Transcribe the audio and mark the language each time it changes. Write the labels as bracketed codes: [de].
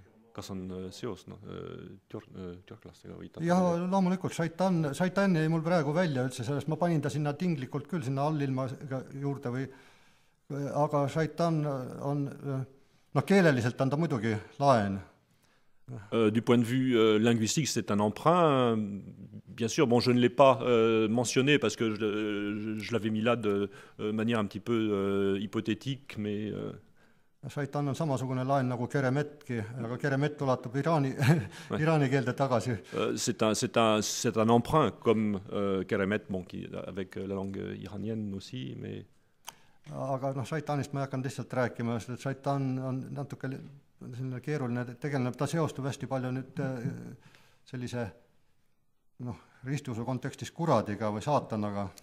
[et] Kas on seos türklastega või? Jah, loomulikult Šaitan jäi mul praegu välja üldse sellest, ma panin ta sinna tinglikult küll sinna allilma juurde aga Šaitan on, keeleliselt on ta muidugi laen. [fr] Du point de vue linguistique, c'est un emprunt. Bien sûr, bon, je ne l'ai pas mentionné parce que je l'avais mis là de manière un petit peu hypothétique, mais... [et] Šaitan on samasugune laen nagu Keremetki, aga Keremet ulatub Iraani keelde tagasi. [fr] C'est un emprunt comme Keremet, avec la langue iranienne aussi, mais... [et] Aga Šaitanist ma ei hakanud lihtsalt rääkima, sest Šaitan on natuke keeruline tegeleb, ta seostub hästi palju nüüd sellise ristiusu kontekstis kuradiga või saatanaga.